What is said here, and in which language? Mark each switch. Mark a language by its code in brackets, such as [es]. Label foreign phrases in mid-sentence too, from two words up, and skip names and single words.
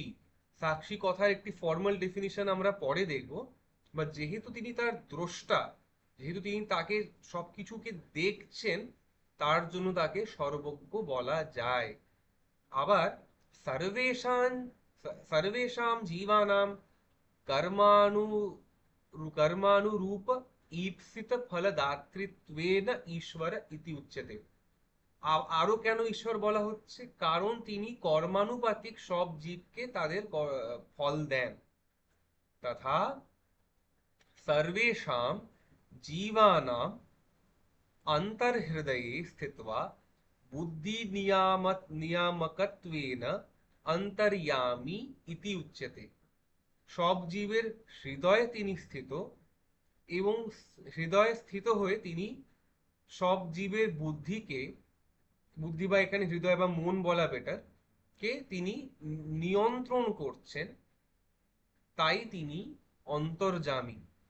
[bn] সাক্ষী কথার একটি [en] formal definition [bn] আমরা পরে দেখব, বা যেহেতু তিনি তার দ্রষ্টা, যেহেতু তিনি তাকে সবকিছুকে দেখছেন, তার জন্য তাকে সর্বজ্ঞ বলা যায়। [sa] আবার সর্বেষাং সর্বেষাং জীবানাম कर्माणु कर्मानुरूप ईप्सित फलदातृत्वेन ईश्वर इति उच्यते। [bn] আরো কেন ঈশ্বর বলা হচ্ছে? কারণ তিনি কর্মানুপাতিক সব জীবকে তাদের ফল দেন। [sa] তথা सर्वेषां जीवानाम् अन्तर्हृदये स्थित्वा बुद्धिनियामकत्वेन অন্তর্যামী ইতি উচ্যতে। [bn] সব জীবের হৃদয়ে তিনি স্থিত, এবং হৃদয়ে স্থিত হয়ে তিনি সব জীবের বুদ্ধিকে, বুদ্ধি বা এখানে হৃদয় বা মন বলা বেটার, কে তিনি নিয়ন্ত্রণ করছেন, তাই তিনি অন্তর্যামী।